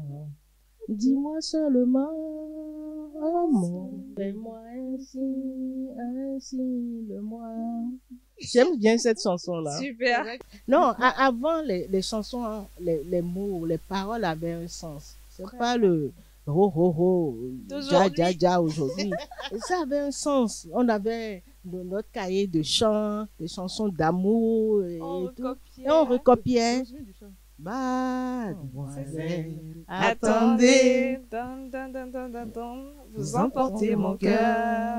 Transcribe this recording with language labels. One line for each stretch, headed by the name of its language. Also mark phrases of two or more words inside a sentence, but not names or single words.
French: Dis-moi seulement un mot. Fais-moi un signe de moi. J'aime bien cette chanson-là. Super. Non, avant, les chansons, hein, les mots, les paroles avaient un sens. C'est pas le ho ho ho, ja ja ja aujourd'hui. Et ça avait un sens. On avait notre cahier de chants, des chansons d'amour et tout. Et on recopiait. Mademoiselle, attendez, vous emportez mon cœur